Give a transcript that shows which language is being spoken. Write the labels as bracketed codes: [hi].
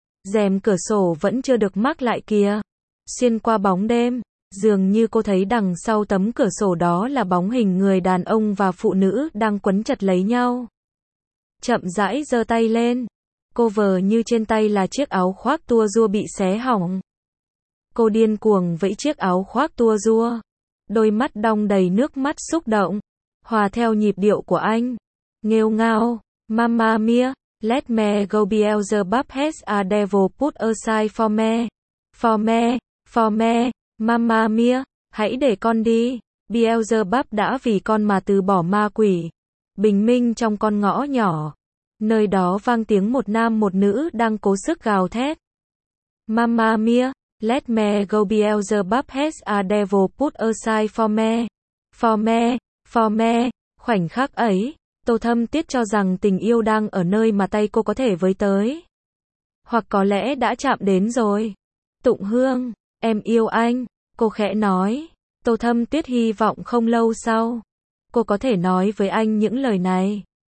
[vi] Rèm cửa sổ vẫn chưa được mắc lại kìa. Xuyên qua bóng đêm, dường như cô thấy đằng sau tấm cửa sổ đó là bóng hình người đàn ông và phụ nữ đang quấn chặt lấy nhau. Chậm rãi giơ tay lên, cô vờ như trên tay là chiếc áo khoác tua rua bị xé hỏng. Cô điên cuồng vẫy chiếc áo khoác tua rua, đôi mắt đong đầy nước mắt xúc động, hòa theo nhịp điệu của anh. Nghêu ngao, [en] mamma mia, let me go Beelzebub has a devil put aside for me. For me, [vi] mamma mia, hãy để con đi. Beelzebub đã vì con mà từ bỏ ma quỷ. Bình minh trong con ngõ nhỏ, nơi đó vang tiếng một nam một nữ đang cố sức gào thét. [en] Mamma mia, let me go Beelzebub has a devil put aside for me. For me, [vi] khoảnh khắc ấy, Tô Thâm Tiết cho rằng tình yêu đang ở nơi mà tay cô có thể với tới. Hoặc có lẽ đã chạm đến rồi. Tụng Hương, em yêu anh, cô khẽ nói. Tô Thâm Tiết hy vọng không lâu sau, cô có thể nói với anh những lời này.